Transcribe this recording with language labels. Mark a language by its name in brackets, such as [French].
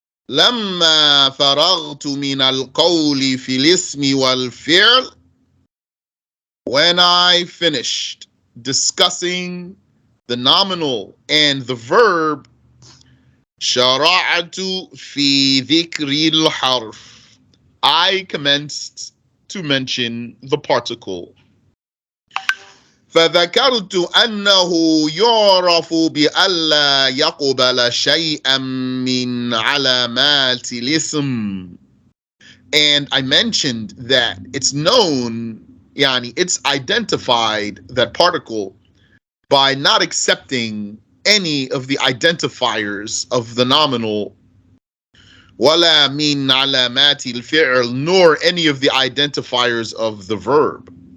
[Arabic] لما فرغت من القول في الاسم والفعل. [English] When I finished discussing the nominal and the verb, [Arabic] شرعت في ذكر الحرف. [English] I commenced to mention the particle. [Arabic] فذكرت أنه يعرف بألا يقبل شيئا من علامات الاسم. [English] And I mentioned that it's known, it's identified, that particle, by not accepting any of the identifiers of the nominal, [Arabic] ولا من علامات الفعل, [English] nor any of the identifiers of the verb.